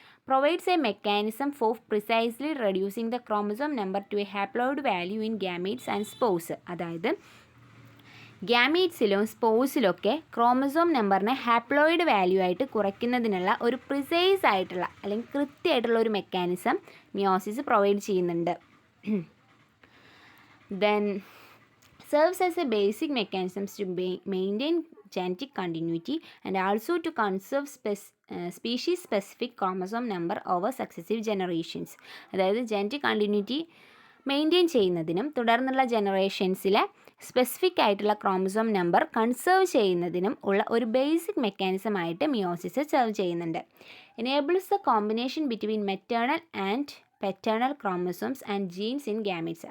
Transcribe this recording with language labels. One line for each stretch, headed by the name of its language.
English: Provides a mechanism for precisely reducing the chromosome number to a haploid value in gametes and spores.
Malayalam: അതായത് ഗ്യാമീറ്റ്സിലും സ്പോസിലൊക്കെ chromosome നമ്പറിനെ haploid value ആയിട്ട് കുറയ്ക്കുന്നതിനുള്ള ഒരു precise ആയിട്ടുള്ള അല്ലെങ്കിൽ കൃത്യമായിട്ടുള്ള ഒരു മെക്കാനിസം മിയോസിസ് പ്രൊവൈഡ് ചെയ്യുന്നുണ്ട്.
English: Then serves as a basic mechanisms to maintain genetic continuity and also to conserve species specific chromosome number over successive generations.
Malayalam: അതായത് ജനറ്റിക് കണ്ടിന്യൂറ്റി മെയിൻറ്റെയിൻ ചെയ്യുന്നതിനും തുടർന്നുള്ള ജനറേഷൻസിലെ സ്പെസിഫിക് ആയിട്ടുള്ള ക്രോമസോം നമ്പർ കൺസേർവ് ചെയ്യുന്നതിനും ഉള്ള ഒരു basic mechanism ആയിട്ട് meiosis serve ചെയ്യുന്നുണ്ട്.
English: Enables the combination between maternal and paternal chromosomes and genes in gametes.